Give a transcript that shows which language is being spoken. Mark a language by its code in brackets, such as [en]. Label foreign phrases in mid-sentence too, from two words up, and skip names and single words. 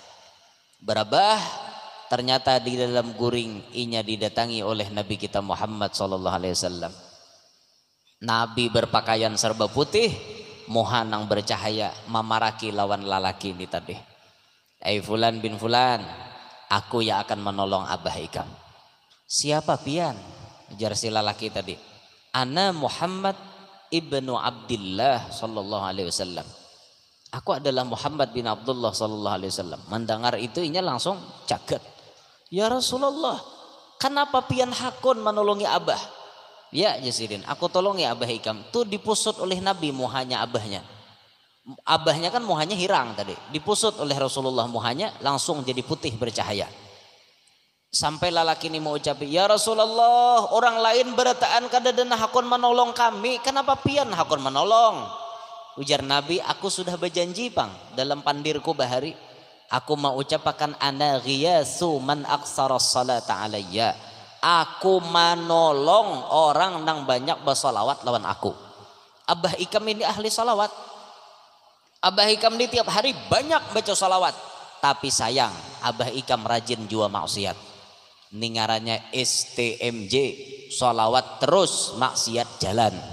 [bjn] Berabah, ternyata di dalam guring inya didatangi oleh Nabi kita Muhammad SAW. Nabi berpakaian serba putih, muhanang bercahaya, mamaraki lawan lalaki ini tadi. Fulan bin Fulan, aku yang akan menolong abah ikam. Siapa pian? Ujar si lalaki tadi. [ar] أنا محمد ابن عبد الله صلى الله عليه وسلم. [bjn] Aku adalah Muhammad bin Abdullah [ar] صلى الله عليه وسلم. [bjn] Mendengar itu inya langsung caget. [ar] يا رسول الله, [bjn] kenapa pian hakun menolongi abah? Ya Jasidin, aku tolongi abah ikam. Tuh dipusut oleh Nabi muhanya abahnya. Abahnya kan muhanya hirang tadi. Dipusut oleh Rasulullah muhanya langsung jadi putih bercahaya. Sampai lalaki ini mau ucap, [ar] يا رسول الله, [bjn] orang lain berataan kadadana hakun menolong kami. Kenapa pian hakun menolong? Ujar Nabi, aku sudah berjanji bang dalam pandirku bahari. Aku mau ucapakan [ar] أنا غياث من أكثر الصلاة علي. [bjn] Aku menolong orang nang banyak bersalawat lawan aku. Abah ikam ini ahli salawat. Abah ikam ini tiap hari banyak baca salawat. Tapi sayang, abah ikam rajin jua maksiat. Ningarannya STMJ, salawat terus maksiat jalan.